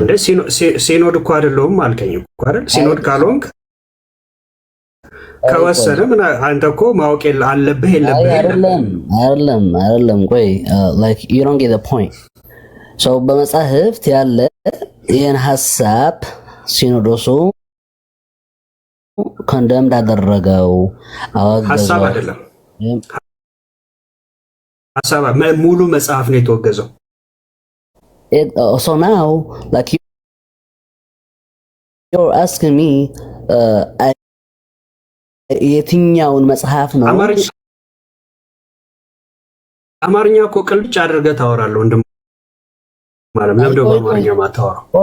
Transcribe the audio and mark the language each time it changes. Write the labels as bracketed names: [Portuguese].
[Amharic] አንተ ሲኖድ እኮ አይደለሁም አልከኝ እኮ አይደል? ሲኖድ ካልሆንክ ከወሰነ ምን አንተ እኮ ማወቅ አለብህ የለብህ? አይደለም። ቆይ [English] like you don't get the point. [Amharic] so በመጻሕፍት ያለ ይህን ሐሳብ ሲኖዶሱ ኮንደምድ አደረገው፣ አወገዘው። ሐሳብ አይደለም፣ ሐሳብ ሙሉ መጽሐፍ ነው የተወገዘው። [English] so now like you're asking me [Amharic] የትኛውን መጽሐፍ ነው? አማርኛ እኮ ቅልጭ አድርገህ ታወራለህ ወንድም ማለት ነው። ለምን በአማርኛ ማታወራው?